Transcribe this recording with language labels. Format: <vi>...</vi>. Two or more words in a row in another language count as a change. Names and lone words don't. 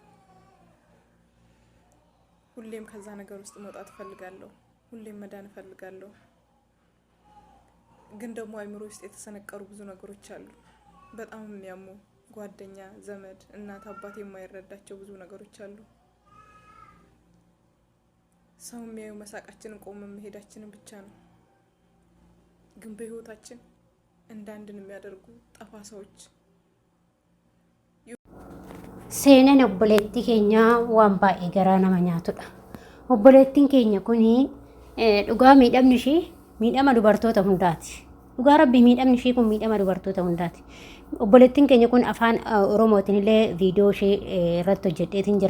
<am>ሁሌም ከዛ ነገር ውስጥ መውጣት እፈልጋለሁ። ሁሌም መዳን እፈልጋለሁ። ግን ደግሞ አእምሮ ውስጥ የተሰነቀሩ ብዙ ነገሮች አሉ። በጣም የሚያሙ ጓደኛ፣ ዘመድ፣ እናት፣ አባት የማይረዳቸው ብዙ ነገሮች አሉ። ሰው የሚያዩ መሳቃችንን ቆመን መሄዳችንን ብቻ ነው። ግን በህይወታችን እንዳንድን የሚያደርጉ ጠፋሳዎች</am> <om>seenaan obboleettii keenya waan baay'ee garaa nama nyaatudha. Obboleettiin keenya kuni dhugaa miidhamni ishee miidhama dubartoota hundaati. Dhugaa rabbi miidhamni ishee kun miidhama dubartoota hundaati. Obboleettiin keenya kun afaan Oromootiin illee viidiyoo ishee irratti hojjedheetiin jira.</om>